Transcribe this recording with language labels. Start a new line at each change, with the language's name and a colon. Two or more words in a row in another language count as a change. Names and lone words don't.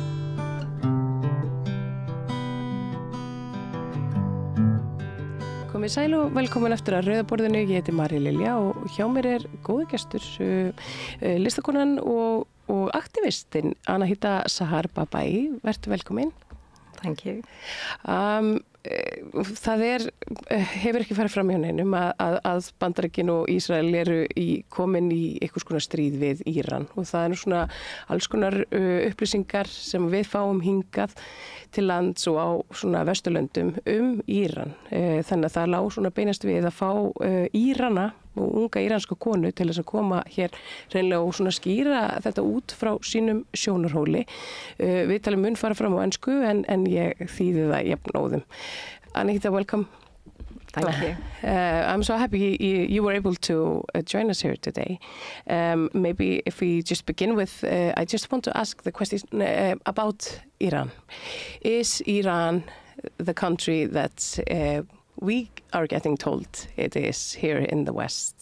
Icelandic: Komið sæl og velkomin eftir að Rauðaborðinu. Ég heiti María Lilja og hjá mér góði gestur, listakonan og aktivistinn Anahita Sahar Babai. Vertu velkomin.
English: Thank you.
Icelandic: Það hefur ekki farið fram hjá neinum að Bandaríkin og Ísrael eru komin í einhvers konar stríð við Íran og það nú svona alls konar upplýsingar sem við fáum hingað til lands og á svona Vesturlöndum Íran. Þannig að það lá svona beinast við að fá Írana og unga íranska konu til þess að koma hér reynilega og svona skýra þetta út frá sínum sjónarhóli. Við talum mun fara fram á ensku en ég þýði það jafnóðum.
English: Anahita, welcome. Thank you. I'm so happy you were able to join us here today. Maybe if we just begin with, I just want to ask the question about Iran. Is Iran the country that we are getting told it is here in the West?